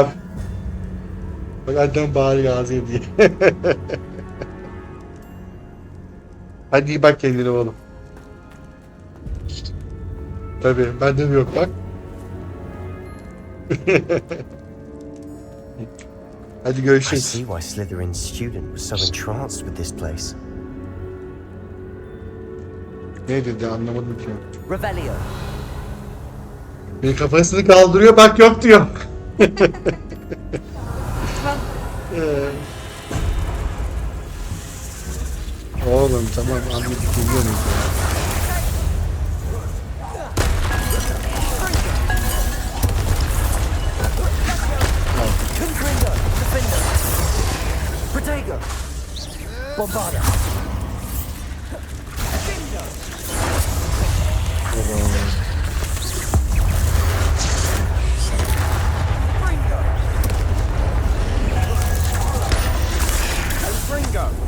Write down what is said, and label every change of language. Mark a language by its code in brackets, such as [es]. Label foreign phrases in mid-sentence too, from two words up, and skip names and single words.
[tr] Bak annem bağırıyor ağzıyım diye. Hadi iyi bak kendine oğlum. Tabii bende mi yok bak. Hadi [en] I [tr] görüşürüz. [en] see why Slytherin's student was so entranced with this place. [tr] Ne dedi anlamadım ki. Revelio. Bir kafasını kaldırıyor, bak yok diyor. Oğlum tamam anladık, biliyorum. Confringo. Defender. Protego. Bombarda. Confringo.